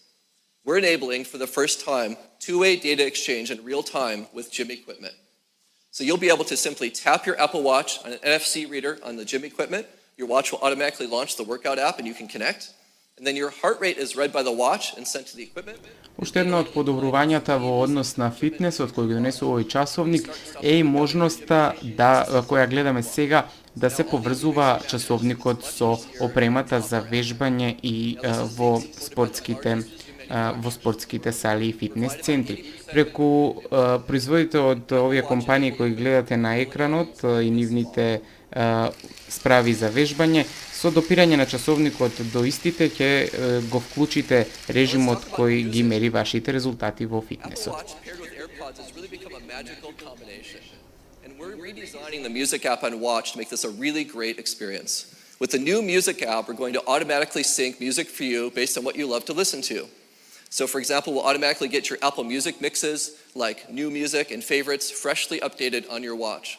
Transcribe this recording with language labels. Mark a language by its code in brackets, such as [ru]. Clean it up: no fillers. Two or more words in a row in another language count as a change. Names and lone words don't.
[en] We're enabling, for the first time, two-way data exchange in real time with gym equipment. So you'll be able to simply tap your Apple Watch on an NFC reader on the gym equipment, Your watch will automatically launch the workout app and you can connect. And then your heart rate is read by the watch and sent to the equipment. [mk] Уште една од подобрувањата во однос на фитнесот кој го донесува овој часовник е и можноста која гледаме сега да се поврзува часовникот со опремата за вежбање и во спортските сали и фитнес центри. Преку производите од овие компании кои гледате на екранот и нивните справи за вежбање, со допирање на часовникот до истите ќе го вклучите режимот кој ги мери вашите резултати во фитнесот. [en] We're redesigning the music app on Watch to make this a really great experience. With the new music app, we're going to automatically sync music for you based on what you love to listen to. So for example, we'll automatically get your Apple Music mixes, like new music and favorites, freshly updated on your watch.